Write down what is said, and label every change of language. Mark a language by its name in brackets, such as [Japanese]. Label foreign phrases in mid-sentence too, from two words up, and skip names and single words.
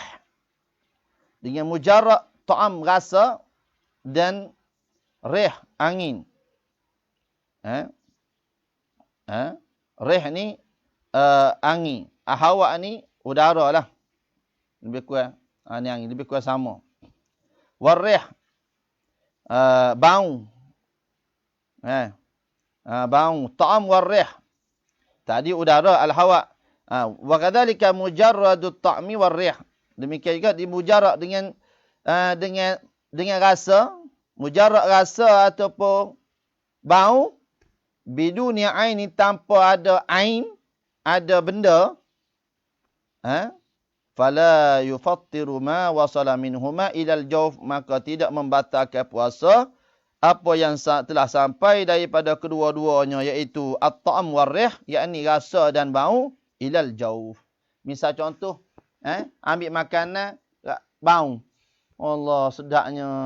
[Malay] Dengan [Arabic] مجرد طعام, [Malay] rasa, dan rih, angin. Rih ni angin. Hawa ni udara lah. Lebih kurang ni angin, lebih kurang sama. Warrih, bau. Bau, [Arabic] طعام والريح. [Malay] Tadi udara, al-hawa. [Arabic] وكذلك مجرد الطعم والريح. [Malay] Demikian juga dimujarrad dengan rasa, mujarrad rasa ataupun bau, [Arabic] بدون عين, [Malay] tanpa ada ain, ada benda, [Arabic] فلا يفطر ما وصل منهما إلى الجوف. [Malay] Maka tidak membatalkan puasa apa yang telah sampai daripada kedua-duanya, iaitu [Arabic] الطعام والريح, [Malay] yakni rasa dan bau, [Arabic] إلى الجوف. [Malay] Misal contoh, ambil makanan, bau. Allah, sedapnya.